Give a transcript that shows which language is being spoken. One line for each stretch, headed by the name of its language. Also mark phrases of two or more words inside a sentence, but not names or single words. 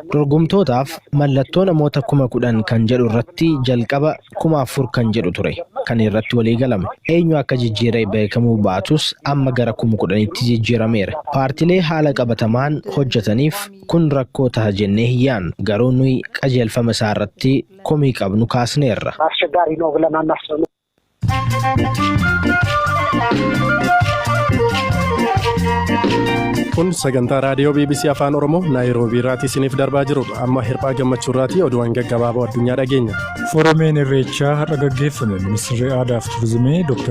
Oromo: Dorgomtootaaf mallattoo namoota 10,000 kan jedhu irratti jalqaba 4,000 kan jedhu ture. Kan irratti walii galame. Eenyu akka jijjiiree beekamuu baatus amma gara 10,000tti jijjiirameera. Paartilee haala qabatamaan hojjetaniif kun rakkoo ta'a jennee hiyyaan garuu nuyi qajeelfama isaa irratti komii qabnu kaasneerra.
Amharic: አስቸጋሪ ነው ብለን አናስብም።
Oromo: Kun sagantaa raadiyoo BBC Afaan Oromoo Naayiroobii irraatii isiniif darbaa jirudha. Amma hirphaa gammachuu irraatii oduuwwan gaggabaaboo addunyaa dhageenya. Fooramiin Irreechaa har'a gaggeeffame. Ministeerri Aadaa fi Turizimii Dr.